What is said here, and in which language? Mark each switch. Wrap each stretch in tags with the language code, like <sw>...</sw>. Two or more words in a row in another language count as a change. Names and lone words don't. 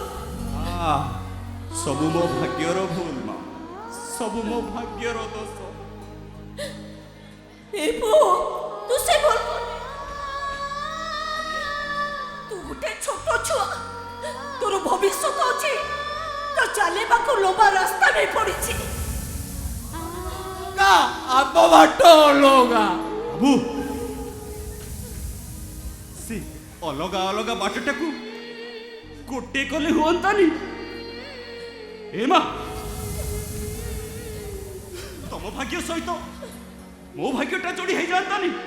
<or>ସବୁ ମୋ ଭାଗ୍ୟର ଭୁଲ ମା, ସବୁ ମୋ ଭାଗ୍ୟର ଦୋଷ। ଏ ପୁଅ ତୁ ସେ ଭୁଲ କରୁଛୁ। ତୁ ଗୋଟେ ଛୋଟ ଛୁଆ, ତୋର ଭବିଷ୍ୟତ ଅଛି, ତ ଚାଲିବାକୁ ଲମ୍ବା ରାସ୍ତା ନେଇ ପଡ଼ିଛି। का आप बाଟ लोगा ବାବୁ ସେ ଅଲଗା ଅଲଗା ବାଟଟାକୁ ଗୋଟେ କଲେ ହୁଅନ୍ତାନି? ଏ ମା ତମ ଭାଗ୍ୟ ସହିତ ମୋ ଭାଗ୍ୟଟା ଯୋଡ଼ି ହେଇଯାଆନ୍ତାନି?</or>